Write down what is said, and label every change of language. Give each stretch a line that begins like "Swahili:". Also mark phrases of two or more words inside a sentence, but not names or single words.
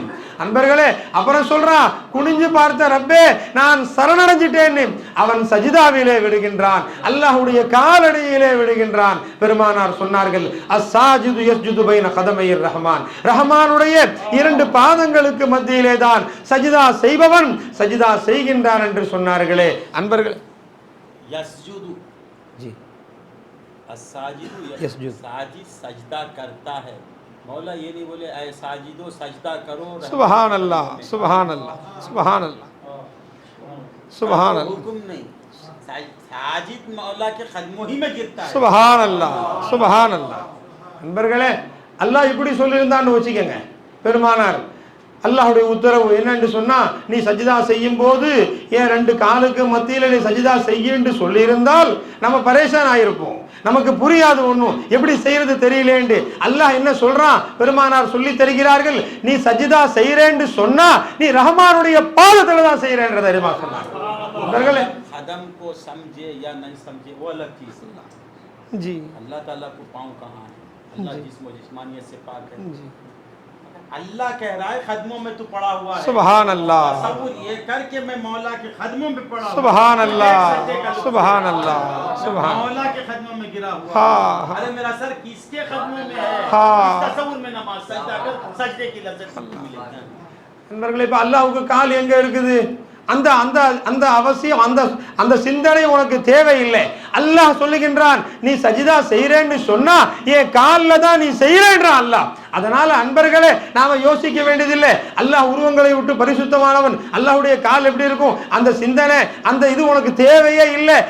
Tamil: அன்பர்களே, அப்புறம் சொல்றான், குனிஞ்சு பார்த்த ரப்பே நான் சரணடைஞ்சிட்டேன்னு அவன் சஜிதாவிலே விடுகின்றான், அல்லாஹ்வுடைய காலடியிலே விடுகின்றான். பெருமானார் சொன்னார்கள்,
Arabic: الساجد يسجد بين قدمي الرحمن,
Tamil: ரஹ்மானுடைய இரண்டு பாதங்களுக்கு மத்தியிலே தான் சஜிதா செய்பவன் சஜிதா செய்கின்றான் என்று சொன்னார்களே. அன்பர்களே,
Hindi: यस्जुदु जी
Arabic: الساجد يسجد
Hindi: साजिद सजदा करता है, मौला ये नहीं बोले ऐ साजिदो सजदा करो।
Arabic: سبحان الله، سبحان الله، سبحان الله، سبحان الله,
Hindi: हुक्म नहीं, साजिद मौला के कदमों ही में गिरता है।
Arabic: سبحان الله، سبحان الله.
Tamil: அன்பர்களே, அல்லாஹ் இப்படி சொல்லியிருந்தான்னு வச்சுக்கோங்க, பெருமானார் அல்லாஹ்வுடைய உத்தரவு என்னன்னு சொன்னா, நீ சஜிதா செய்யும் போது ஏன் ரெண்டு காலுக்கு மத்தியில நீ சஜிதா செய்யன்னு சொல்லி இருந்தால் நம்ம பரேஷான் ஆயிருப்போம், நமக்கு புரியாது, ஒண்ணும் எப்படி செய்யறது தெரியலேன்னு. அல்லாஹ் என்ன சொல்றான்? பெருமானார் சொல்லி தருகிறார்கள், நீ சஜிதா செய்யறேன்னு சொன்னா நீ ரஹ்மானுடைய பாதத்துல தான் செய்யறேன்றத தெரியுமா சொன்னாங்க.
Hindi: कदम को समझे या नहीं समझे वो अलग चीज है जी। अल्लाह ताला को पाँव कहाँ है? अल्लाह जिस्म जिस्मानियत से पाक है जी। अल्लाह कह रहा है खदमों में तू पड़ा हुआ है।
Arabic: سبحان الله,
Hindi: तसव्वुर ये करके मैं मौला के खदमों में पड़ा हुआ।
Arabic: سبحان الله، سبحان الله,
Hindi: सुभान मौला के खदमों में गिरा हुआ। हाँ, अरे मेरा सर किसके खदमों में है? हाँ, तसव्वुर में नमाज सजदा कर, सजदे की लज्जत मिलेगी।
Tamil: நண்பர்களே, இப்ப அல்லாஹ்வுக்கு கால் எங்க இருக்குது? அந்த அந்த அந்த அவசியம், அந்த அந்த சிந்தனை உனக்கு தேவையில்லை. அல்லாஹ் சொல்லுகின்றான், நீ சஜிதா செய்யறேன்னு சொன்னா என் காலில் தான் நீ செய்யறேன்றான் அல்லாஹ். அதனால அன்பர்களே, நாம யோசிக்க வேண்டியதில்லை, அல்லாஹ் உருவங்களை விட்டு பரிசுத்தமானவன், அல்லாஹ்வுடைய கால் எப்படி இருக்கும் அந்த சிந்தனை, அந்த இது உனக்கு தேவையே இல்லை.